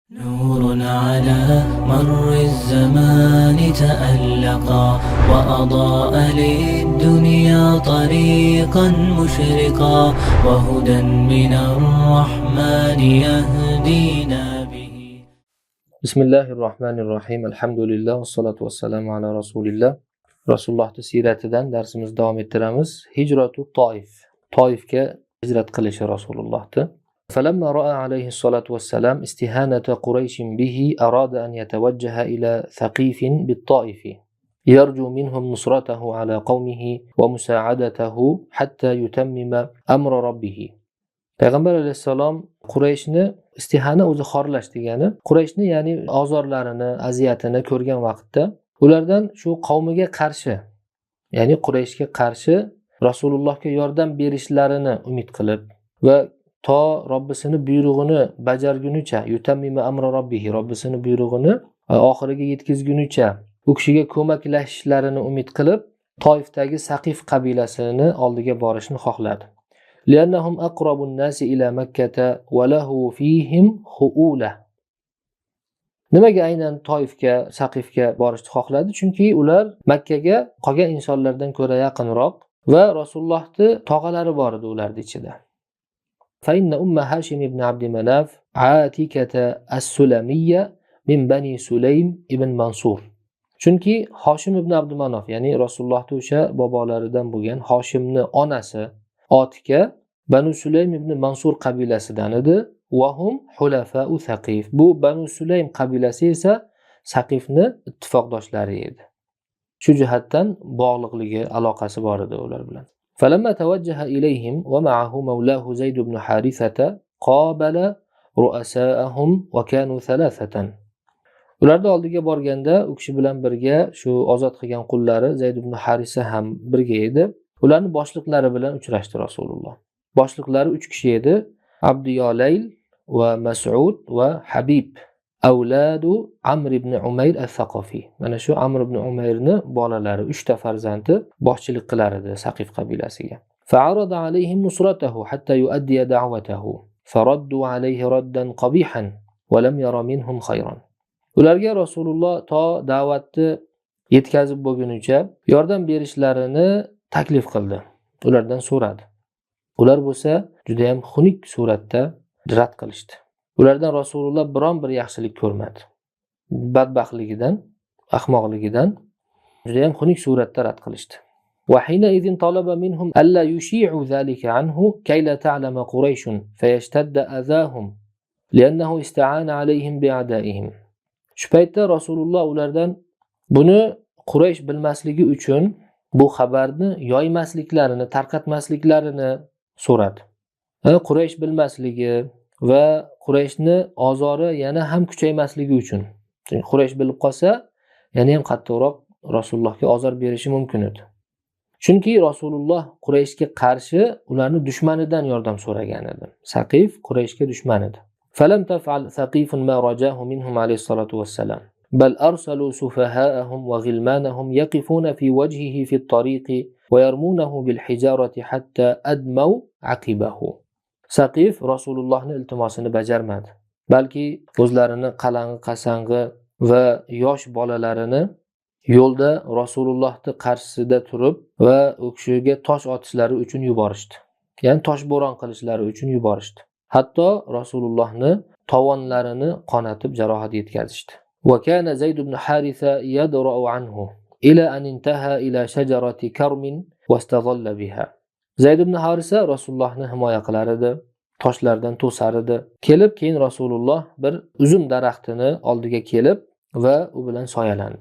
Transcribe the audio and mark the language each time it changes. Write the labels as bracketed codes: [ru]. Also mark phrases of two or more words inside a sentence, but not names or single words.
[ar] نور على مر الزمان تألقا وأضاء للدنيا طريقا مشرقا وهدى من الرحمن يهدينا به. بسم الله الرحمن الرحيم. الحمد لله والصلاة والسلام على رسول الله. [uz] Rasululloh siratidan darsimizni davom ettiramiz. [ar] هجرة الطائف. [uz] Toifga hijrat qilishi Rasulullohni. [ar] فلما رأى عليه الصلاة والسلام استهانة قريش به أراد أن يتوجه إلى ثقيف بالطائف يرجو منهم نصرته على قومه ومساعدته حتى يتمم أمر ربه. [uz] Payg'ambar alayhissalom Qurayshni istihana o'zi xorlash degani, Qurayshni ya'ni ozorlarini, aziyatini ko'rgan vaqtda ulardan shu qavmiga qarshi, ya'ni Qurayshga qarshi Rasulullohga yordam berishlarini umid qilib va to Robbisini buyrug'ini bajargunicha, [ar] يتمم أمر ربه, [uz] Robbisini buyrug'ini oxiriga yetkazgunicha u kishiga ko'maklashishlarini umid qilib, Toifdagi Saqif qabilasini oldiga borishni xohladi. [ar] لأنهم أقرب الناس إلى مكة وله فيهم خؤولة. [uz] Nimaga aynan Toifga, Saqifga borishni xohladi? Chunki ular Makkaga qolgan insonlardan ko'ra yaqinroq va Rasulullohning tog'alari bor edi ularning ichida. [ar] فإن أم هاشم بن عبد مناف عاتكة السلمية من بني سليم ibn Mansur. [uz] Chunki Hoshim ibn Abdumanof, ya'ni Rasulullohning o'sha bobolaridan bo'lgan Hoshimni onasi Otika Banu Sulaym ibn Mansur qabilasidan edi. [ar] وهم حلفاء ثقيف. [uz] Bu Banu Sulaym qabilasi esa Saqifni ittifoqdoshlari edi. Shu jihatdan bog'liqligi, aloqasi bor edi ular bilan. فلما توجه إليهم ومعه مولاه زيد بن حارثة قابل رؤساءهم وكانوا ثلاثة. Ularning oldiga borganda u kishi bilan birga shu ozod qilgan qullari Zayd ibn Harisa ham birga edi. Ularning boshliqlari bilan uchrashdi Rasululloh. Boshliqlari 3 kishi edi: Abdiyolayl va Mas'ud va Habib, avladu Amr ibn Umayr al-Thaqafi. Mana shu Amr ibn Umayrni bolalari, 3 ta farzandi boshchilik qilar edi Saqif qabilasiga. [ar] فعرض عليهم نصرته حتى يؤدي دعوته. فردوا عليه ردا قبيحا ولم ير منهم خيرا. [uz] Ularga Rasululloh to da'vatni yetkazib bo'lgunicha yordam berishlarini taklif qildi. Ulardan so'radi. Ular bo'lsa juda ham xunuk suratda rad qilishdi. Ulardan Rasululloh biron bir yaxshilik ko'rmadi. Badbaxtligidan, ahmoqligidan juda ham xunuk suratda rad qilishdi. [ar] وحين إذ طلب منهم ألا يشيع ذلك عنه كي لا تعلم قريش فيشتد أذاهم لأنه استعان عليهم بأعدائهم. [uz] Shu paytda Rasululloh ulardan buni Quraysh bilmasligi uchun bu xabarni yoymasliklarini, tarqatmasliklarini so'radi. Quraysh bilmasligi va Qurayshni ozori yana ham kuchaymasligi uchun. Chunki Quraysh bilib qolsa, yana ham qattiqroq Rasulullohga ozor berishi mumkin edi. Chunki Rasululloh Qurayshga qarshi ularning dushmanidan yordam so'ragan edi. Saqif Qurayshga dushman edi. [ar] فلم تفعل ثقيف ما رجاه منهم عليه الصلاة والسلام. بل أرسلوا سفهاءهم وغلمانهم يقفون في وجهه في الطريق ويرمونه بالحجارة حتى أدموا عقبه. [uz] Saqif Rasulullohning iltimosini bajarmadi. Balki o'zlarini qalang'i, qasang'i va yosh bolalarini yo'lda Rasulullohning qarshisida turib va u kishiga tosh otishlari uchun yuborishdi. Ya'ni toshbo'ron qilishlari uchun yuborishdi. Hatto Rasulullohni tovonlarini qonatib jarohat yetkazishdi. [ar] وكان زيد بن حارثة يدرأ عنه إلى أن انتهى إلى شجرة كرم واستظل بها. [uz] Zayd ibn Harisa Rasulullohni himoya qilar edi, toshlardan to'sar edi. Kelib keyin Rasululloh bir uzum daraxtini oldiga kelib va u bilan soyalandi.